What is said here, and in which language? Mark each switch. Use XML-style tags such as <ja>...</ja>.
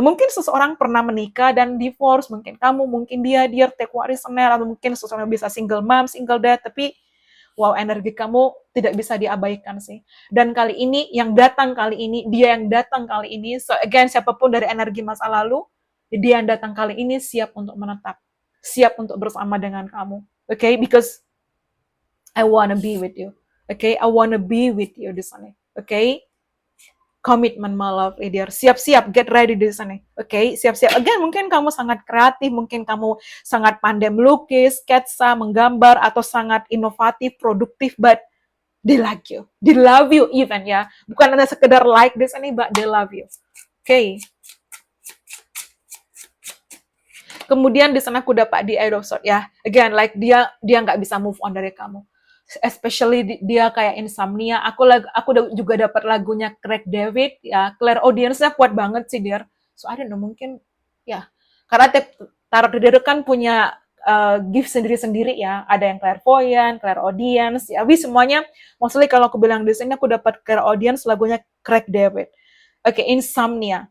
<id>Mungkin seseorang pernah menikah dan divorce, mungkin kamu, mungkin dia take warisaner, atau mungkin seseorang bisa single mom, single dad, tapi wow, energi kamu tidak bisa diabaikan sih. Dan kali ini, yang datang kali ini, dia yang datang kali ini, so again, siapapun dari energi masa lalu, dia yang datang kali ini siap untuk menetap, siap untuk bersama dengan kamu.</id> <en>Okay, because I wanna be with you. Okay, I wanna be with you di sana. Okay, komitmen my love dear.</en> <id>Siap-siap, get ready di sana. Okay, siap-siap. Again, mungkin kamu sangat kreatif, mungkin kamu sangat pandai melukis, sketsa, menggambar, atau sangat inovatif, produktif,</id> <en>but they like you. They love you even ya.</en> <id>Bukan hanya sekedar like di sana,</id> <en>but they love you. Okay.</en> <id>Kemudian di sana aku dapat di Eight of Swords ya. Again, like dia nggak bisa move on dari kamu. Especially dia kayak insomnia. Aku juga dapat lagunya Craig David ya. Claire audience-nya kuat banget sih dia.</id> <en>So I don't know,</en> <id>mungkin ya. Karena tarot reader kan punya gift sendiri-sendiri ya. Ada yang clairvoyant, clair audience, ya. Tapi semuanya mostly kalau aku bilang di sini aku dapat clair audience lagunya Craig David.</id> <en>Okay, insomnia.</en>